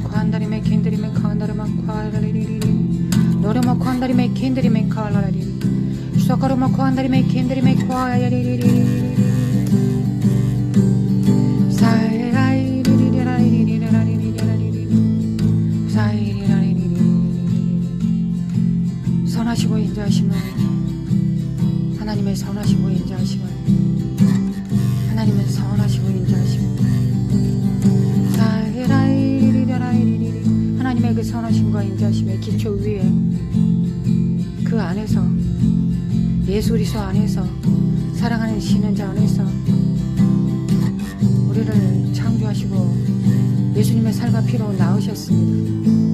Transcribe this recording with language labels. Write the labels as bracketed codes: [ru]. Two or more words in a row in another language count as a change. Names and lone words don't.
[ko] kwandari me kendari me kandari ma kwairi Nore ma kwandari me kendari me kalari Sakaru ma kwandari me kendari me kwairi Sairai 선하시고 인자하심을 하나님의 선하시고 인자하심을 하나님은 선하시고 인자하십니다. 하나님의 그 선하심과 인자하심의 기초 위에 그 안에서 예수 그리스도 안에서 사랑하는 신은자 안에서 우리를 창조하시고 예수님의 살과 피로 낳으셨습니다.